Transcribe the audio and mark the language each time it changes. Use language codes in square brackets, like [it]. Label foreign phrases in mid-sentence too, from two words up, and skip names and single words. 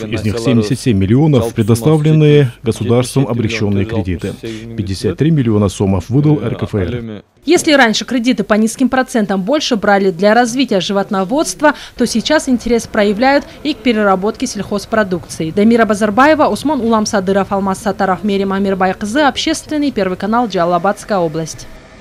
[ru] Из них 77 миллионов предоставленные государством облегченные кредиты. 53 миллиона сомов выдал РКФР. Если раньше кредиты по низким процентам больше брали для развития животноводства, то сейчас интерес проявляют и к переработке сельхозпродукции. Дамира Базарбаева, Усман Улам Садыров, Алмаз Сатаров, Мерим Амирбайкызы, Общественный, Первый канал, Джалалабадская область.